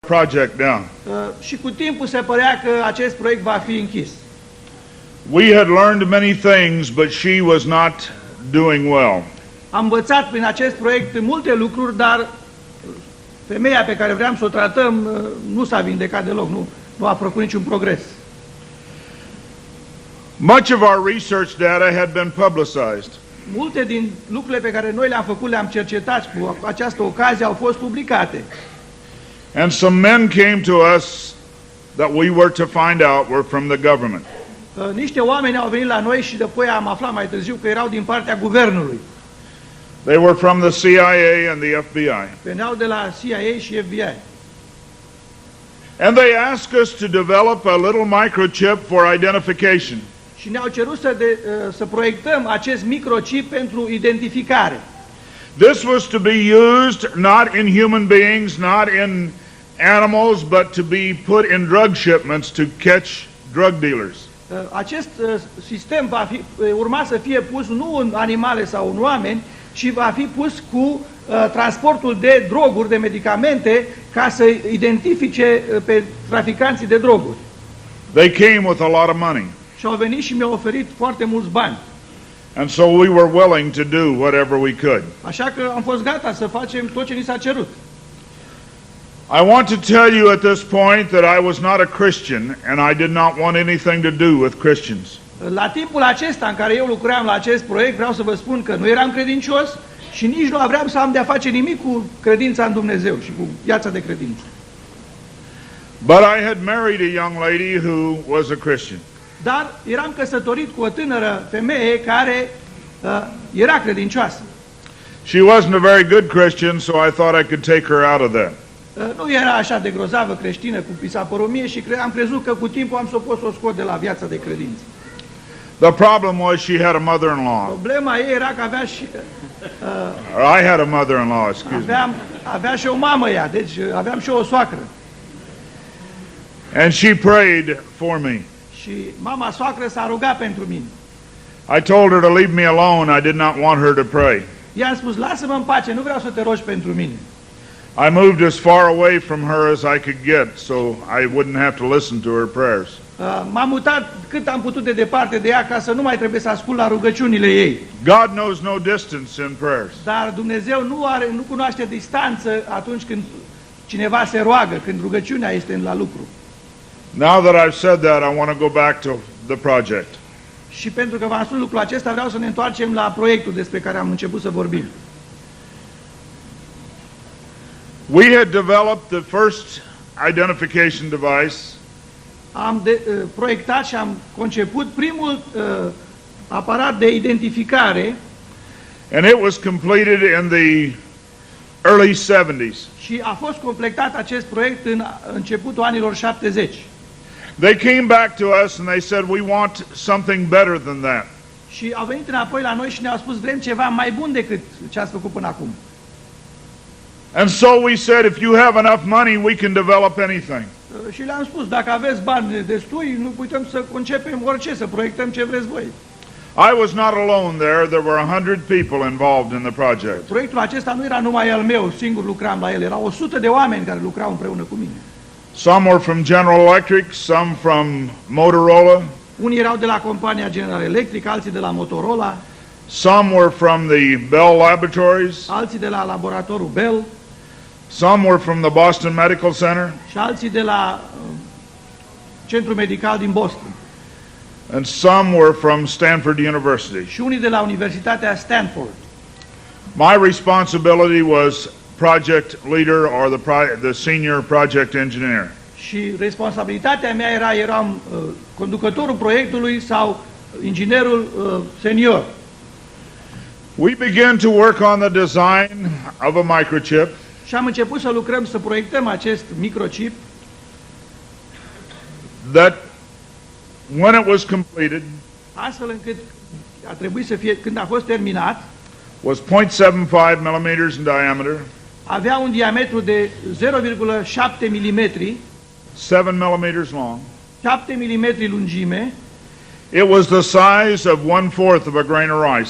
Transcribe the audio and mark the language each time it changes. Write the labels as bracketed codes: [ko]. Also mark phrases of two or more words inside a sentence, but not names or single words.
[en] project down. [ro] Și cu timpul se părea că acest proiect va fi închis. [en] We had learned many things, but she was not doing well. [ro] Am învățat prin acest proiect multe lucruri, dar femeia pe care vreau să o tratăm nu s-a vindecat deloc, nu a făcut niciun progres. [en] Much of our research data had been publicized. [ro] Multe din lucrurile pe care noi le-am făcut, le-am cercetat cu această ocazie, au fost publicate. [en] And some men came to us that we were to find out were from the government. [ro] Niște oameni au venit la noi și apoi am aflat mai târziu că erau din partea guvernului. [en] They were from the CIA and the FBI. [ro] Veneau de la CIA și FBI. [en] And they asked us to develop a little microchip for identification. [ro] Și ne-au cerut să proiectăm acest microchip pentru identificare. [en] This was to be used not in human beings, not in animals, but to be put in drug shipments to catch drug dealers. [ro] Acest sistem urma să fie pus nu în animale sau în oameni, ci va fi pus cu transportul de droguri, de medicamente, ca să identifice pe traficanții de droguri. [en] They came with a lot of money. [ro] Și au venit și mi-au oferit foarte mulți bani. [en] And so we were willing to do whatever we could. [ro] Așa că am fost gata să facem tot ce ni s-a cerut. [en] I want to tell you at this point that I was not a Christian and I did not want anything to do with Christians. [ro] La timpul acesta în care eu lucram la acest proiect, vreau să vă spun că nu eram credincios și nici nu aveam să am de-a face nimic cu credința în Dumnezeu și cu viața de credință. [en] But I had married a young lady who was a Christian. [ro] Dar eram căsătorit cu o tânără femeie care era credincioasă. [en] She wasn't a very good Christian, so I thought I could take her out of that. [ro] Nu era așa de grozavă creștină cu pisapăromie și am crezut că cu timpul am să pot să o scot de la viața de credință. [en] The problem was she had a mother-in-law. [ro] Problema ei era că avea și [en] I had a mother-in-law, excuse me. [ro] avea și o mamă ea, deci aveam și o soacră. [en] And she prayed for me. [ro] Și mama soacră s-a rugat pentru mine. [en] I told her to leave me alone. I did not want her to pray. [ro] I-am spus, lasă-mă în pace, nu vreau să te rogi pentru mine. [en] I moved as far away from her as I could get, so I wouldn't have to listen to her prayers. [ro] M-am mutat cât am putut de departe de ea ca să nu mai trebuie să ascult la rugăciunile ei. [en] God knows no distance in prayers. [ro] Dar Dumnezeu nu cunoaște distanță atunci când cineva se roagă, când rugăciunea este la lucru. [en] Now that I've said that, I want to go back to the project. [ro] Și pentru că v-am spus lucrul acesta, vreau să ne întoarcem la proiectul despre care am început să vorbim. [en] We had developed the first identification device. [ro] Am proiectat și am conceput primul aparat de identificare. [en] And it was completed in the early 70s. [ro] Și a fost completat acest proiect în începutul anilor 70. [en] They came back to us and they said, we want something better than that. [ro] Și au venit înapoi la noi și ne-au spus, vrem ceva mai bun decât ce ați făcut până acum. [en] And so we said, if you have enough money, we can develop anything. [ro] Și le-am spus, dacă aveți bani destui, nu putem să concepem orice, să proiectăm ce vreți voi. [en] I was not alone there. There were 100 people involved in the project. [ro] Proiectul acesta nu era numai al meu, singur lucram la el, erau 100 de oameni care lucrau împreună cu mine. [en] Some were from General Electric, some from Motorola. [ro] Unii erau de la compania General Electric, alții de la Motorola. [en] Some were from the Bell Laboratories. [ro] Alții de la laboratorul Bell. [en] Some were from the Boston Medical Center. [ro] Și alții de la Centrul Medical din Boston. [en] And some were from Stanford University. [ro] Și unii de la Universitatea Stanford. [en] My responsibility was project leader or the senior project engineer. [ro] Și responsabilitatea mea eram conducătorul proiectului sau inginerul senior. [en] We began to work on the design of a microchip. [ro] Și am început să lucrăm, să proiectăm acest microchip. [en] That when it was completed, [ro] astfel încât a trebuit să fie, când a fost terminat, [en] was 0.75 millimeters in diameter, [ro] avea un diametru de 0,7 mm, [en] 7 millimeters long. [ro] 7 mm lungime. [en] It was the size of 1/4 of a grain of rice.